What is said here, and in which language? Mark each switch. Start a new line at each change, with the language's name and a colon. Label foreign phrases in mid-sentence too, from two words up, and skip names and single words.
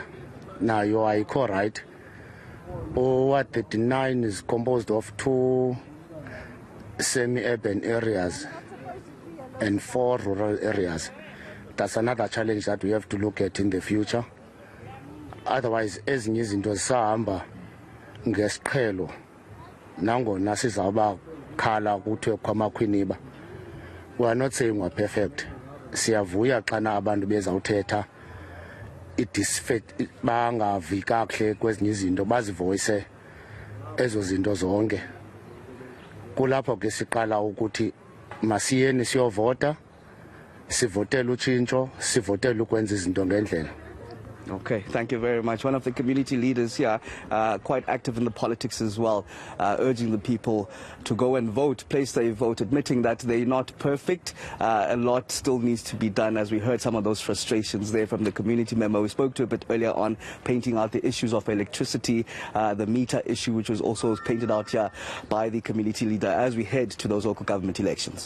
English: Now you are right. What 39 is composed of 2 semi-urban areas and 4 rural areas. That's another challenge that we have to look at in the future. Otherwise,
Xhosa: ezinye izinto zisahamba ngesiqhelo nangona sizawuba khala kuthiwe kwamakhwiniba.
English: We are not saying we're perfect.
Xhosa: siyavuya xana abantu bezawuthetha bangavi kakuhle kwezinye izinto bazivoyise ezo zinto zonke. Kulapho ke siqala ukuthi masiyeni siyovota, sivotele utshintsho, sivotele ukwenza izinto ngendlela.
English: Okay, thank you very much. One of the community leaders here, quite active in the politics as well, urging the people to go and vote, place their vote, admitting that they're not perfect. A lot still needs to be done, as we heard some of those frustrations there from the community member we spoke to a bit earlier on, painting out the issues of electricity, the meter issue, which was also painted out here by the community leader as we head to those local government elections.